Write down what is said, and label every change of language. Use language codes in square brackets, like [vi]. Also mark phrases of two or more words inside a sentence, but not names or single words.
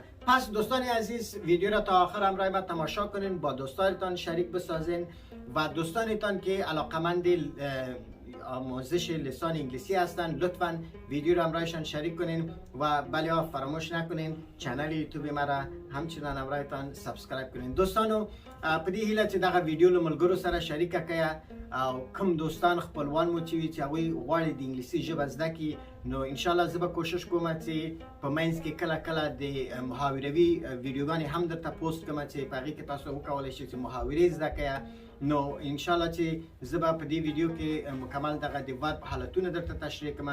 [fa] پس دوستان عزیز ویدیو را تا آخر همراه ما تماشا کنین، با دوستانتان شریک بسازین و دوستانتان که علاقمند آموزش لسان انگلیسی هستن لطفاً ویدیو را همراهشان شریک کنین و بله فراموش نکنین چنل یوتیوب ما را همچنان همراهتان سابسکرایب کنین. [ps] دوستانو په دې هیله چې دغه ویډیو له ملګرو سره شریکه کړئ او کوم دوستان خپلوان مو چې وي چې هغوی غواړي د انګلیسي ژبه زده کړي، نو [ar] انشاءالله [ps] زه به کوشش کوم چې په منځ کې کله کله د محاوروي ویډیوګانې هم درته پوسټ کوم چې په هغې کې تاسو وکولی شئ چې محاورې زده کړئ نو [ar] ان شاء الله [ps] چې زه به په دې ویډیو کې مکمل دغه د ورب حالتونه درته تشریح کوم.